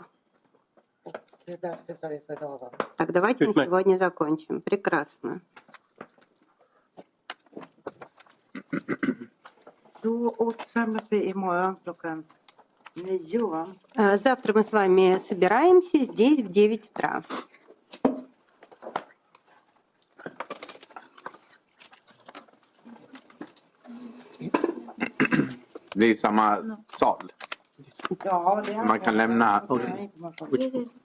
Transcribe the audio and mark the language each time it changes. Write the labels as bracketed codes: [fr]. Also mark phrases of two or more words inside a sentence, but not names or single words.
[sv] Där slutar vi för idag, va? [ru] Так, давайте на [sv] Utmärkt. [ru] сегодня закончим. Прекрасно. [sv] Då samlas vi imorgon klockan 9, va? [ru] Завтра мы с вами собираемся здесь в 9 утра. [sv] Det är samma sal. Ja, det är Man kan lämna- information.